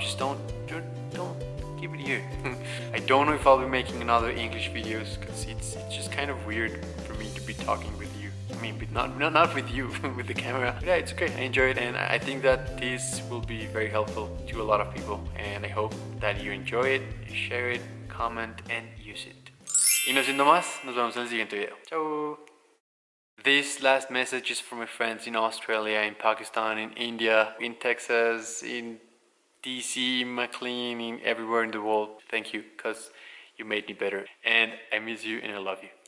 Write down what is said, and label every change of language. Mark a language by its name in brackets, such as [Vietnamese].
[English] Just don't keep it here. I don't know if I'll be making another English videos because it's just kind of weird for me to be talking with you. I mean, but not with you, with the camera. But yeah, it's okay. I enjoy it, and I think that this will be very helpful to a lot of people. And I hope that you enjoy it, share it, comment, and use it. [Spanish] Y no siendo más, nos vemos en el siguiente video. [Italian] Ciao. [English] This last message is for my friends in Australia, in Pakistan, in India, in Texas, in DC, McLean, in everywhere in the world. Thank you, because you made me better. And I miss you and I love you.